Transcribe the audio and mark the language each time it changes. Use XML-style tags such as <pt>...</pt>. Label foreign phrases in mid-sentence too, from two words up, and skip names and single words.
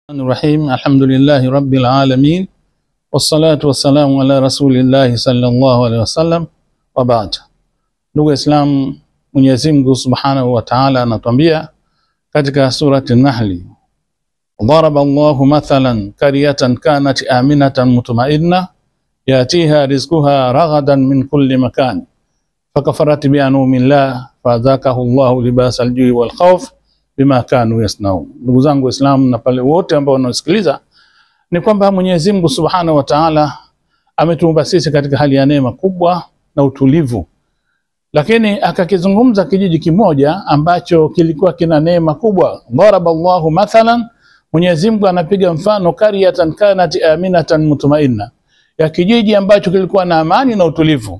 <ar>بسم الله الرحمن الرحيم. الحمد لله رب العالمين. والصلاة والسلام على رسول الله صلى الله عليه وسلم. وبعد.</ar> <sw>Ndugu Islam, Mwenyezi Mungu</sw> <ar>سبحانه وتعالى</ar> <sw>anatuambia katika</sw> <ar>سورة النحل ضرب الله مثلا قرية كانت آمنة مطمئنة يأتيها رزقها رغدا من كل مكان فكفرت بأنعم الله فأذاقها الله لباس الجوع والخوف بما كانوا يصنعون.</ar> <sw>Ndugu zangu Waislamu na pale wote ambao wanasikiliza, ni kwamba Mwenyezi Mungu</sw> <ar>سبحانه وتعالى</ar> <sw>ametuumba sisi katika hali ya neema kubwa na utulivu, lakini akakizungumza kijiji kimoja ambacho kilikuwa kina neema kubwa.</sw> <ar>ضرب الله مثلا,</ar> <sw>Mwenyezi Mungu anapiga mfano,</sw> <ar>قرية كانت آمنة مطمئنة,</ar> <sw>ya kijiji ambacho kilikuwa na amani na utulivu.</sw>